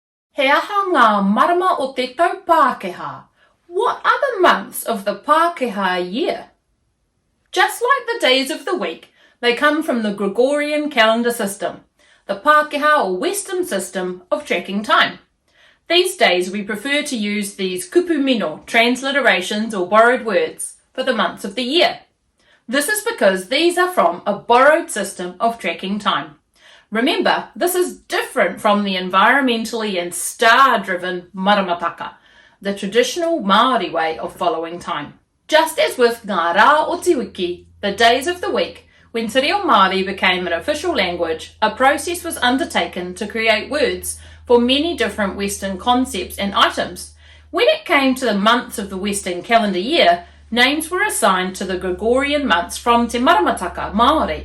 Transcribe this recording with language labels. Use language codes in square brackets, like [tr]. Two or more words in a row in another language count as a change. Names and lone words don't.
[mi] Keha ngā marama o te tau Pākehā. [en] What are the months of the Pākehā year? Just like the days of the week, they come from the Gregorian calendar system, the Pākehā or Western system of tracking time. These days we prefer to use these [mi] kupu mino, [en] transliterations or borrowed words, for the months of the year. This is because these are from a borrowed system of tracking time. Remember, this is different from the environmentally and star-driven maramataka, the traditional Māori way of following time. Just as with [mi] ngā rā o te wiki, [en] the days of the week, when Te Reo Māori became an official language, a process was undertaken to create words for many different Western concepts and items. When it came to the months of the Western calendar year, names were assigned to the Gregorian months from Te Maramataka Māori.